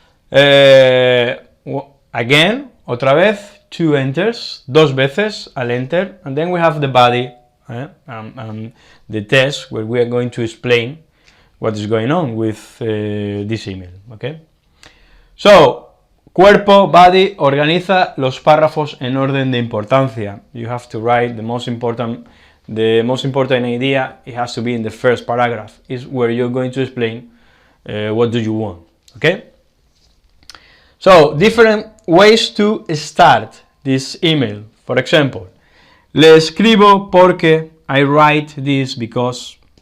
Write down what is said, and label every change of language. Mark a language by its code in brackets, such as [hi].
[en] Again, [es] otra vez, [en] 2 enters, [es] 2 veces al enter, [en] and then we have the body, the test where we are going to explain what is going on with this email, okay? So [es] Cuerpo, [en] body, [es] organiza los párrafos en orden de importancia. [en] You have to write the most important idea. It has to be in the first paragraph. Is where you're going to explain what do you want. Okay. So different ways to start this email. For example, [es] le escribo porque [en] I write this because.